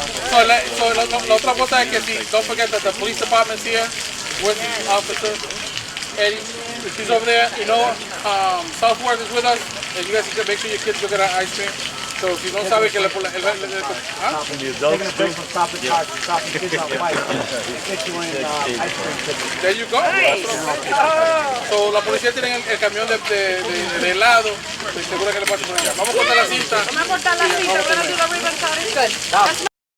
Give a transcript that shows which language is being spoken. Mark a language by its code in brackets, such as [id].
[en] So [es] la otra cosa es que [en] don't forget that the police department's here with the officer, Eddie. He's over there. You know, Southworth is with us, and you guys can make sure your kids go get an ice cream. So if you don't [es] sabe que [en] Stopping the adults too. Stopping kids on bikes. Get you in ice cream tickets. There you go. [es] So la policía tiene el camión de helado. Estoy segura que le pasa por allá. Vamos a cortar la cinta. vamos a cortar la cita, [en] we're going to do the ribbon cutting. Good.